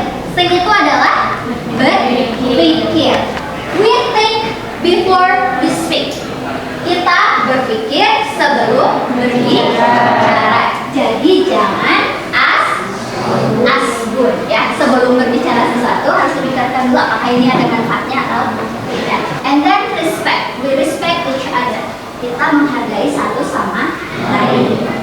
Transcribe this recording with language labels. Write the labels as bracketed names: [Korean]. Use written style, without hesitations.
[Indonesian] Sing itu adalah berpikir. [English] We think before we speak. [Indonesian] Kita berpikir sebelum berbicara. Jadi jangan asgun ya. Sebelum berbicara sesuatu harus dipikirkan dulu apakah ini ada manfaatnya atau tidak. [English] And then respect. We respect each other. [Indonesian] Kita menghargai satu sama lain.